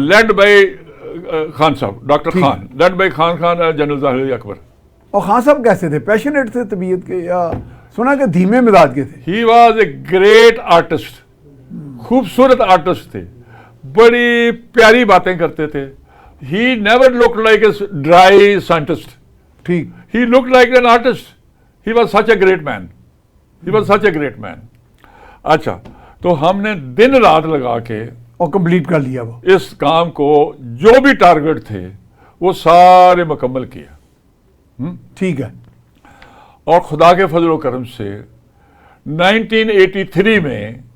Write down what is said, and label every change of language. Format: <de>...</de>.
<en>Led by Khan Sahab, doctor Khan, led by Khan general Zahir Ali Akbar.</en> <ur>اور خان صاحب کیسے تھے؟ پیشنیٹ تھے طبیعت کے, یا سنا کہ دھیمے مزاج کے تھے؟</ur> <en>he was a great artist,</en> <ur>خوبصورت آرٹسٹ تھے, بڑی پیاری باتیں کرتے تھے.</ur> <en>He never looked like a dry scientist.</en> <ur>ٹھیک.</ur> <en>He looked like an artist. He was such a great man. He was such a great man.</en> <ur>اچھا, تو ہم نے دن رات لگا کے اور کمپلیٹ کر لیا وہ اس کام کو, جو بھی ٹارگٹ تھے وہ سارے مکمل کیا. ٹھیک ہے. اور خدا کے فضل و کرم سے 1983 میں</ur>